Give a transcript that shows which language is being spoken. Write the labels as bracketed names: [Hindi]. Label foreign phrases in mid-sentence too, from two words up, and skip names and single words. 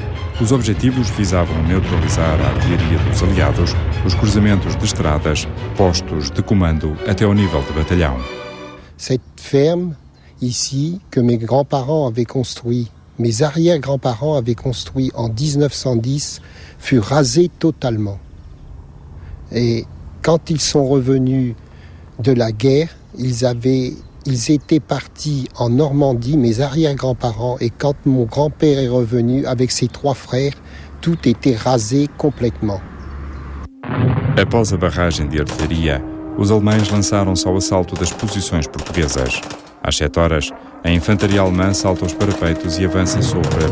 [Portuguese] Os objetivos visavam neutralizar a artilharia dos aliados, os cruzamentos de estradas, postos de comando até ao nível de batalhão. [French] Cette ferme ici que mes grands-parents avaient construit, mes arrière-grands-parents avaient construit en 1910, fut rasée totalement. Et quand ils sont revenus de la guerre, ils étaient partis en Normandie, mes arrière-grands-parents, et quand mon grand-père est revenu avec ses 3 frères, tout était rasé complètement. [Portuguese] Após a barragem de artilharia, os alemães lançaram-se ao assalto das posições portuguesas. Às 7 horas, a infantaria alemã salta os parapeitos e avança sobre a